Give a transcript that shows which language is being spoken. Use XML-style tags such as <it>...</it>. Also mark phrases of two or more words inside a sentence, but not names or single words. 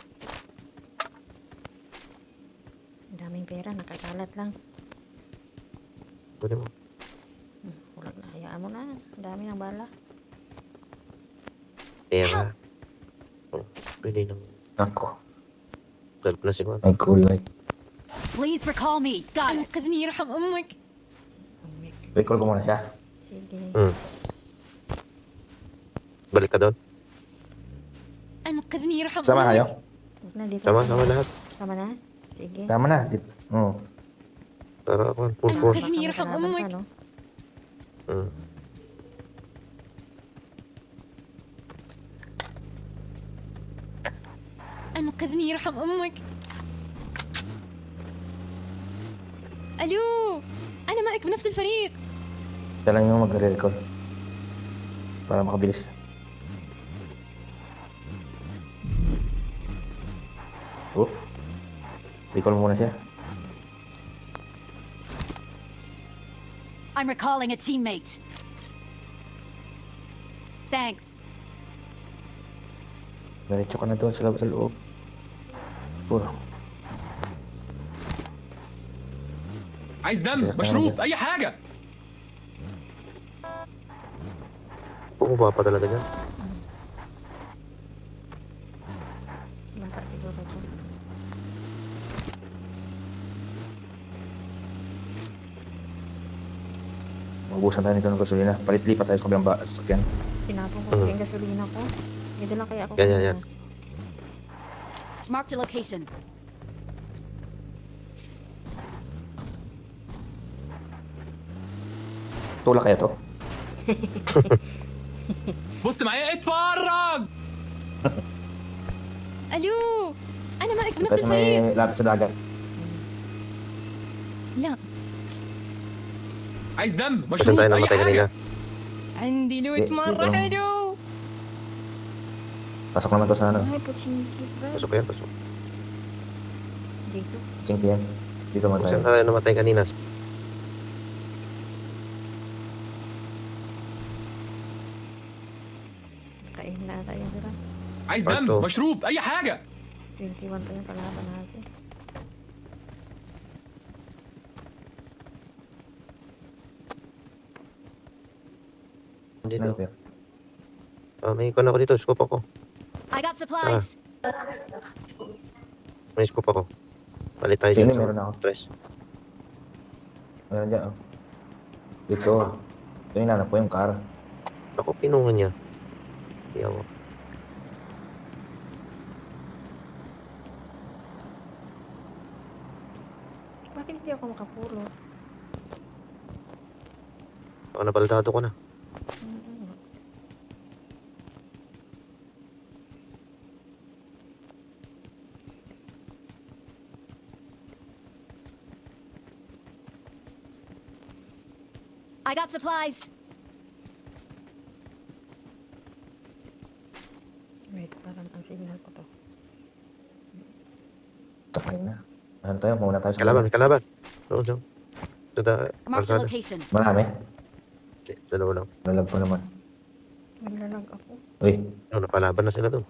<tl>Ang daming pera, nakakalat lang. Pwede mo. Wala na, hayaan mo na. Ang dami ng bala. Pera. Oh, pwede nang Ako, galp na si Juan. may kulay.</tl> <en>Please recall me. Got it.</en> <ar>أنقذني يرحم أمك.</ar> <tl>Recall ko muna siya. Sige. Balik ka doon.</tl> <ar>أنقذني يرحم</ar> <tl>Sama kayo?</tl> <ar>أمك.</ar> <tl>Huwag na, dito. Sama lahat. Sama na? Sige. Tama na. Oo. Para ako,</tl> <en>full force.</en> <ar>أنقذني يرحم</ar> <tl>Baka may</tl> <ar>أمك.</ar> <tl>kalaban ka, no?</tl> <ar>أنقذني يرحم أمك. ألو، أنا معك بنفس الفريق.</ar> <tl>Siya lang yung mag-recall. Para makabilis. Oh. Recall muna siya.</tl> <en>I'm recalling a teammate. Thanks.</en> <tl>Diretso ka na doon sa loob. Puro.</tl> <ar>عايز دم، سيبك أنا مشروب، وجهك. أي حاجة.</ar> <tl>Bumaba pa talaga dyan. Baka siguro to. Maubusan tayo nito ng gasolina. Palit-lipat tayo sa kabilang sasakyan. Tinapon ko yung gasolina ko. May dala kaya ako. Yan, yan, kanina. yan.</tl> <en>Marked a location.</en> <tl>Tulak kaya to?</tl> <ar>بص معايا اتفرج. ألو، أنا معك</ar> <tl>Dito</tl> <ar>بنفس</ar> <tl>sa</tl> <ar>الفريق.</ar> <tl>may lapit sa dagat.</tl> <ar>لا. عايز دم،</ar> <tl>Saan</tl> <ar>مشروب،</ar> <tl>tayo</tl> <ar>أي</ar> <tl>namatay kanina?</tl> <ar>حاجة. عندي لوت دي- مرة دي- حلو.</ar> <tl>Pasok naman to sa ano. Ay, pusinki, bro. Pasok yan, pasok. Dito. Chinky yan. Dito naman Kung tayo. saan tayo namatay kanina? Nakain na tayo, bro.</tl> <ar>عايز</ar> <en>Part two.</en> <ar>دم، مشروب، أي حاجة.</ar> <tl>21 pa yung kalaban natin. Dito. Sniper. May ikon ako dito. Scoop ako.</tl> <en>I got supplies.</en> <tl>May scoop ako. Palit tayo Sige, dyan sa meron ako. stress. Meron dyan, oh. Dito. Ito yung nanap ko yung car. Ako, pinungan niya. Hindi ako. Bakit hindi ako makapulot? Baka nabaldado ko na. Mm-mm.</tl> <en>I got supplies.</en> <tl>Wait, parang ang signal ko to. Sakay na. Ano tayo? Mauna tayo sa Kalaban, may kalaban. Doon, doon. Sa</tl> <en>Marked a</en> <tl>kalsada.</tl> <en>location.</en> <tl>Marami. Hindi, dalawa lang. Lalag pa naman. Naglalag ako. Uy, No, napalaban na sila doon.</tl>